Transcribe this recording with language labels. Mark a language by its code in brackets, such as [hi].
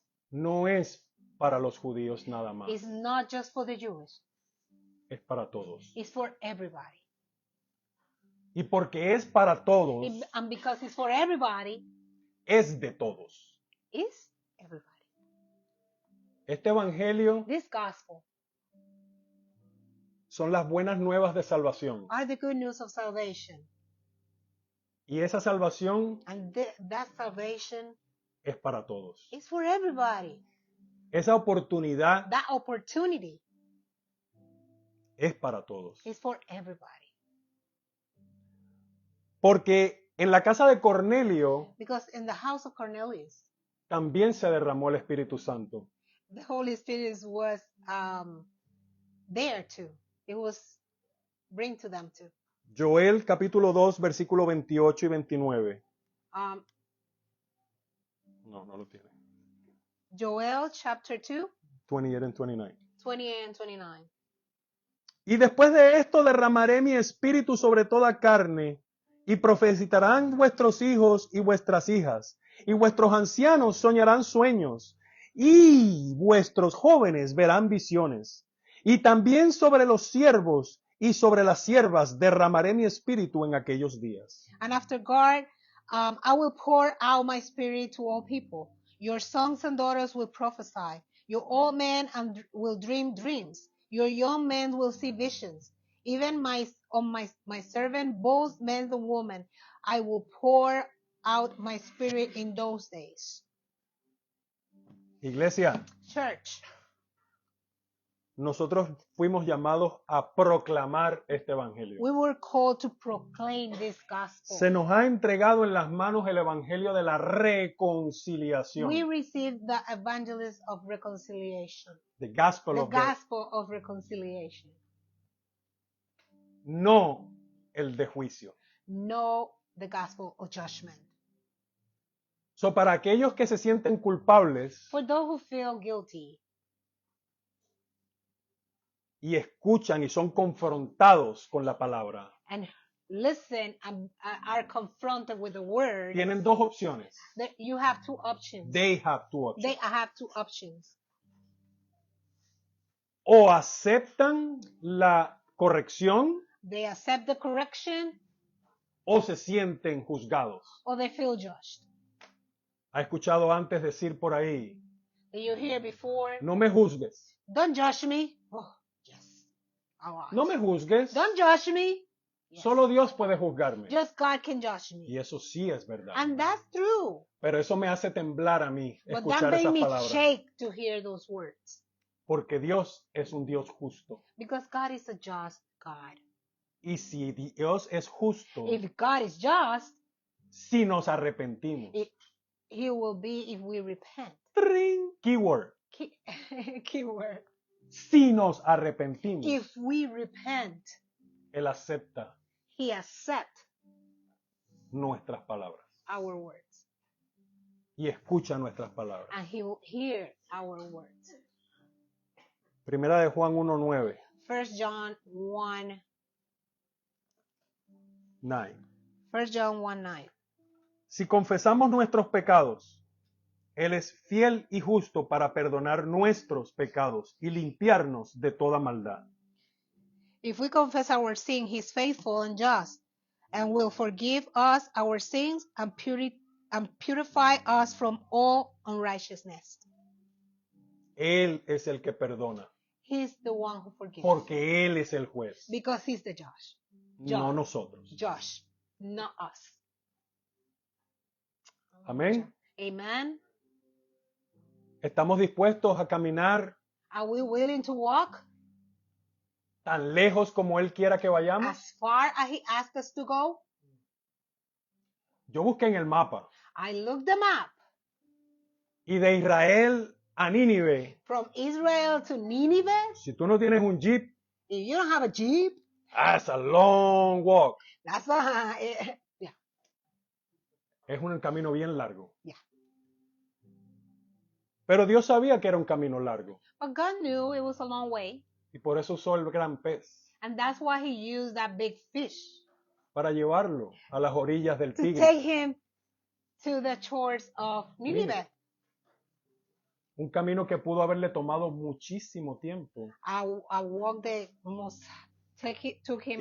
[es] no es para los judíos nada más, [en] is not just for the Jewish. [es] es para todos. [en] It's for everybody. [es] Y porque es para todos, [en] And because it's for everybody, [es] es de todos. [en] it's everybody. [es] Este evangelio [en] This gospel [es] son las buenas nuevas de salvación. [en] are the good news of salvation. [es] Y esa salvación [en] And that salvation [es] es para todos. [en] is for everybody. [es] Esa oportunidad [en] That opportunity [es] es para todos. [en] is for everybody. [es] Porque en la casa de Cornelio [en] Because in the house of Cornelius, también se derramó el Espíritu Santo. the Holy Spirit was there too. It was bring to them too. [es] Joel capítulo 2 versículo 28 y 29. No lo tiene. [en] Joel chapter 2, 28 and 29. 28 and 29. [es] Y después de esto derramaré mi espíritu sobre toda carne, y profetizarán vuestros hijos y vuestras hijas, y vuestros ancianos soñarán sueños, y vuestros jóvenes verán visiones. Y también sobre los siervos y sobre las siervas derramaré mi espíritu en aquellos días. [en] And after God, I will pour out my spirit to all people. Your sons and daughters will prophesy. Your old men will dream dreams. Your young men will see visions. Even my servant, both men and women, I will pour out my spirit in those days. [es] Iglesia, [en] Church, [es] nosotros fuimos llamados a proclamar este evangelio. [en] we were called to proclaim this gospel. [es] Se nos ha entregado en las manos el evangelio de la reconciliación. [en] We received the evangelist of reconciliation, The gospel the of gospel of reconciliation, [es] no el de juicio. [en] no the gospel of judgment. [es] So, para aquellos que se sienten culpables [en] For those who feel guilty [es] y escuchan y son confrontados con la palabra, [en] and listen and are confronted with the word, [es] tienen dos opciones. [en] you have two options. They have two options. They have two options. [es] O aceptan la corrección [en] They accept the correction [es] o se sienten juzgados. [en] or they feel judged. [es] ¿Ha escuchado antes decir por ahí, [en] Did you hear before? [es] no me juzgues? [en] Don't judge me. Oh, yes. All right. [es] No me juzgues. [en] Don't judge me. Yes. [es] Solo Dios puede juzgarme. [en] Just God can judge me. [es] Y eso sí es verdad. [en] And that's true. [es] Pero eso me hace temblar a mí [en] But that [es] escuchar [en] made [es] esas [en] me [es] palabras. [en] shake to hear those words. [es] Porque Dios es un Dios justo. [en] Because God is a just God. [es] Y si Dios es justo, [en] If God is just, [es] si nos arrepentimos. [en] He will be if we repent. Tring, keyword. Keyword. [es] Si nos arrepentimos, [en] If we repent, [es] Él acepta [en] He accepts [es] nuestras palabras [en] our words. [es] y escucha nuestras palabras. [en] And He will hear our words. [es] Primera de Juan 1:9. [en] 1 John 1, 9. 1 John 1:9. [es] Si confesamos nuestros pecados, Él es fiel y justo para perdonar nuestros pecados y limpiarnos de toda maldad. [en] If we confess our sin, He is faithful and just, and will forgive us our sins and purify us from all unrighteousness. [es] Él es el que perdona, [en] He's the one who forgives. [es] porque Él es el juez, [en] Because He's the judge. [es] no nosotros. [en] Judge, not us. [es] Amén. [en] Amen. [es] ¿Estamos dispuestos a caminar [en] Are we willing to walk [es] tan lejos como Él quiera que vayamos? [en] as far as He asked us to go? [es] Yo busqué en el mapa [en] I looked them up. [es] y de Israel a Nínive, [en] From Israel to Nineveh, [es] si tú no tienes un jeep, [en] if you don't have a Jeep, that's a long walk. that's yeah. [es] Es un camino bien largo. [en] Yeah. [es] Pero Dios sabía que era un camino largo [en] But God knew it was a long way, [es] y por eso usó el gran pez [en] and that's why He used that big fish [es] para llevarlo a las orillas del [en] to [es] Tigris. [en] take him to the shores of Nineveh. [es] Un camino que pudo haberle tomado muchísimo tiempo. [en] A walk that almost took him